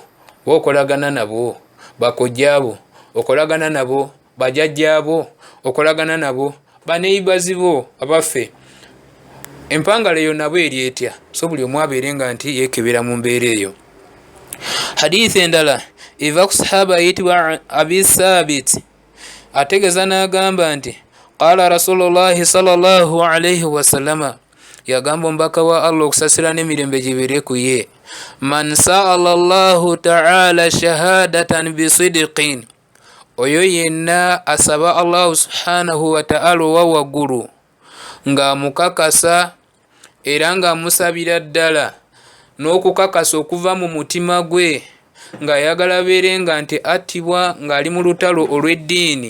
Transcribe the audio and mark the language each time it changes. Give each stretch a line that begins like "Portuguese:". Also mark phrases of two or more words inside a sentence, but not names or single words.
Ganda: Okolagana nabo, bakojja abo okolagana nabo, bajjajja abo okolagana nabo, baneighbours bo abaffe. Empangala eyo nabo eri etya? So buli omu abeere nga nti yeekebera mu mbeera eyo. Hadithi endala eva ku sahaba ayitibwa Abi Sabit ategeeza n'agamba nti
Arabic: قال رسول الله صلى الله عليه وسلم,
Ganda: yagamba omubaka wa Allah okusasira n'emirembe gibeere ku ye,
Arabic: من سأل الله تعالى الشهادة بصدق,
Ganda: oyo yenna asaba
Arabic: الله سبحانه وتعالى
Ganda: owa waggulu ng'amukakasa era ng'amusabira ddala n'okukakasa okuva mu mutima gwe ng'ayagala beere nga nti attibwa ng'ali mu lutalo olw'eddiini.